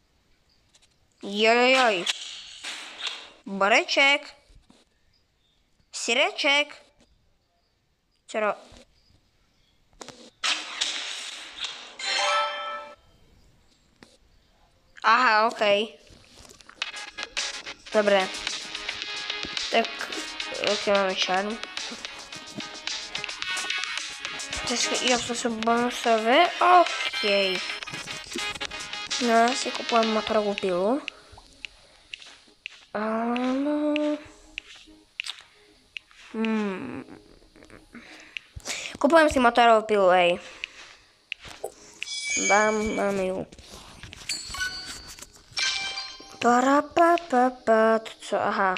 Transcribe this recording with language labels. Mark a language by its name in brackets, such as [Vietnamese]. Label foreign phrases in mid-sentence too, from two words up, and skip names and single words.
[Polish] Jojojoj. Boreček. Sireček. Co? Aha, okej. Dobre. Tak, jakie mamy czarn? To są bonusowe? Okej. No, [Slovak] ja si kupujem motorovú pilu. Kupujem si motorovú pilu, ej. Máme ju. Parapapapa, co, aha.